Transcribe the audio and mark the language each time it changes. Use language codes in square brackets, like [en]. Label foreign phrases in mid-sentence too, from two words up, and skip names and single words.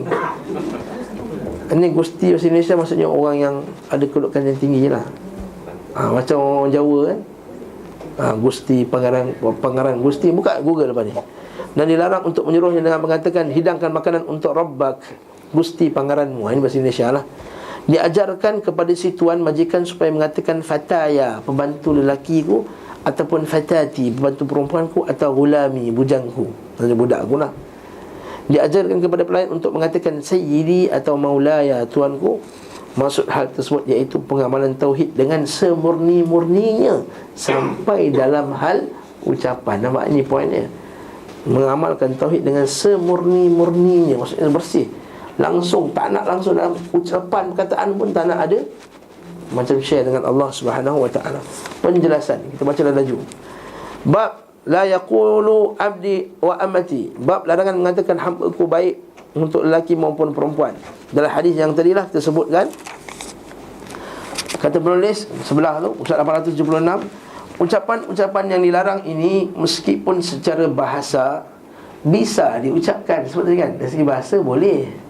[ms] Ini Gusti bahasa Indonesia maksudnya orang yang ada kedudukan yang tinggi je lah. Macam orang Jawa kan, Gusti Pangeran Gusti. Buka Google lepas ni. Dan dilarang untuk menyuruhnya dengan mengatakan hidangkan makanan untuk Rabbak, Gusti Pangeranmu. Ini bahasa Indonesia lah. Diajarkan kepada si tuan majikan supaya mengatakan fataya, pembantu lelakiku, ataupun fatati, pembantu perempuanku, atau gulami, bujangku, maksudnya budakku lah. Diajarkan kepada pelayan untuk mengatakan sayyidi atau maulaya, tuanku. Maksud hal tersebut iaitu pengamalan tauhid dengan semurni-murninya sampai dalam hal ucapan. Nampak ini poinnya. Mengamalkan tauhid dengan semurni-murninya, maksudnya bersih. Langsung, tak nak langsung dalam ucapan, perkataan pun tak nak ada macam share dengan Allah [ar] سبحانه وتعالى. [ms] Penjelasan, kita baca laju. [ar] باب لا يقول عبدي وأمتي. [ms] Bab larangan mengatakan hamba-ku baik untuk lelaki maupun perempuan. Dalam hadis yang tadilah kita sebutkan, kata penulis sebelah tu, Ustaz 876, ucapan-ucapan yang dilarang ini meskipun secara bahasa bisa diucapkan, sebab tadi kan dari segi bahasa boleh.